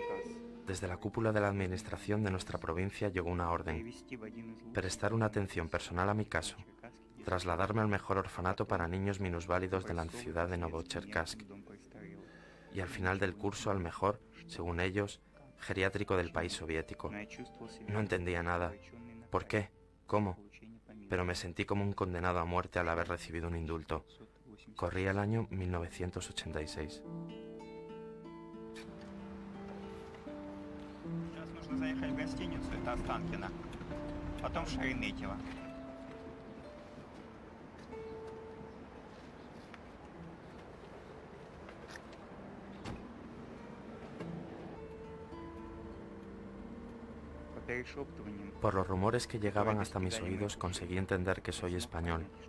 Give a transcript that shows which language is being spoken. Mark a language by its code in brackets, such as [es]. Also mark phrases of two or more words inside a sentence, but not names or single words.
[es] Desde la cúpula de la administración de nuestra provincia llegó una orden: prestar una atención personal a mi caso, trasladarme al mejor orfanato para niños minusválidos de la ciudad de Novocherkassk y al final del curso al mejor, según ellos, geriátrico del país soviético. No entendía nada. ¿Por qué? ¿Cómo? Pero me sentí como un condenado a muerte al haber recibido un indulto. Corría el año 1986. [ru] Заехать в гостиницу, это Останкино, потом в Шереметьево. [es] Por los rumores que llegaban hasta mis oídos conseguí entender que soy español